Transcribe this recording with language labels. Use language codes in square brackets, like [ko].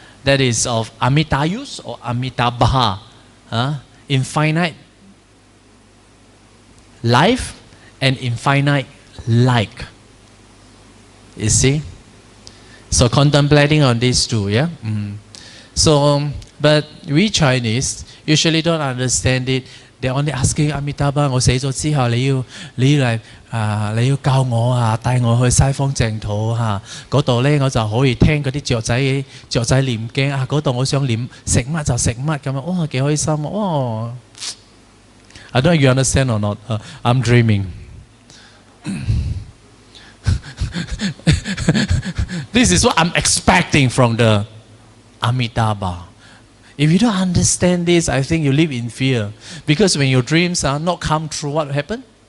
[en] That is of Amitayus or Amitabha, infinite life and infinite like. You see? So contemplating on these two, yeah? So, but we Chinese usually don't understand it. They're only asking [yue] Amitabha, 我死咗之後你要教我啊，帶我去西方淨土嚇，嗰度咧我就可以聽嗰啲雀仔念經啊，嗰度我想念食乜就食乜咁樣，哇幾開心啊！ [en] 哇 I don't know if you understand or not. I'm dreaming. This is what I'm expecting from the Amitabha. If you don't understand this, I think you live in fear. Because when your dreams are not come true, what happened?